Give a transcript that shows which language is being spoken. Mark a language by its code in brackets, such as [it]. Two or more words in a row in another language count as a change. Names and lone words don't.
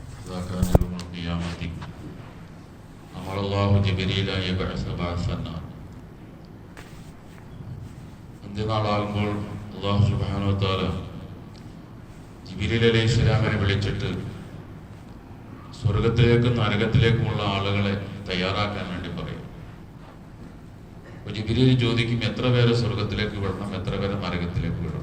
[ar] إذا كان يوم القيامة أمر الله جبريل أن يبعث بعثنا. [ml] അന്ത്യനാളാകുമ്പോൾ [ar] الله سبحانه وتعالى [ml] ജിബ്രീൽ അലൈഹിസ്സലാമിനെ വിളിച്ചിട്ട് സ്വർഗത്തിലേക്കും നരകത്തിലേക്കുമുള്ള ആളുകളെ തയ്യാറാക്കാൻ വേണ്ടി പറയും. അപ്പോൾ ജിബ്രീൽ ചോദിക്കും, എത്ര പേരെ സ്വർഗത്തിലേക്ക് വിടണം, എത്ര പേരെ നരകത്തിലേക്ക് വിടണം?